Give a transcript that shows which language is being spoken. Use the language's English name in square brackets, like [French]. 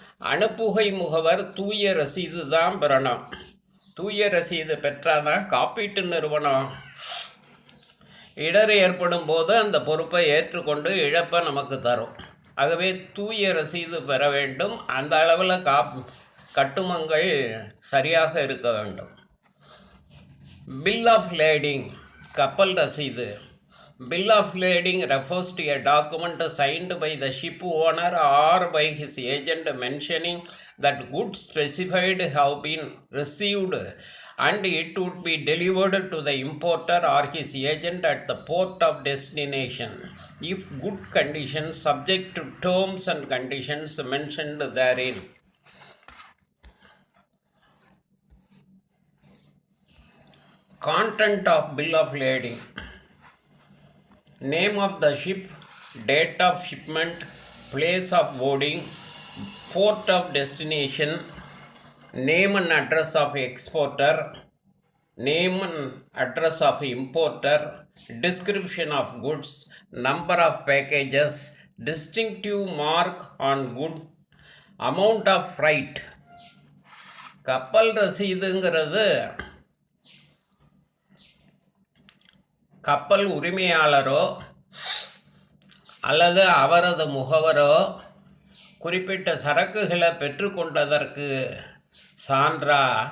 [Tamil] அனுப்புகை முகவர் தூய ரசீது தான் பெறணும். தூய ரசீது பெற்றாதான் காப்பீட்டு நிறுவனம் இடர் ஏற்படும் போது அந்த பொறுப்பை ஏற்றுக்கொண்டு இழப்பை நமக்கு தரும். ஆகவே தூய ரசீது பெற வேண்டும். அந்த அளவில் கட்டுமங்கள் சரியாக இருக்க வேண்டும். [English] bill of lading, [Tamil] கப்பல் ரசீது. [English] Bill of lading refers to a document signed by the ship owner or by his agent mentioning that goods specified have been received and it would be delivered to the importer or his agent at the port of destination if good conditions subject to terms and conditions mentioned therein. Content of Bill of Lading: name of the ship, date of shipment, place of boarding, port of destination, name and address of exporter, name and address of importer, description of goods, number of packages, distinctive mark on good, amount of freight. [Tamil] கப்பல் ரசீதுங்கிறது கப்பல் உரிமையாளரோ அல்லது அவரது முகவரோ குறிப்பிட்ட சரக்குகளை பெற்றுக்கொண்டதற்கு சான்றா,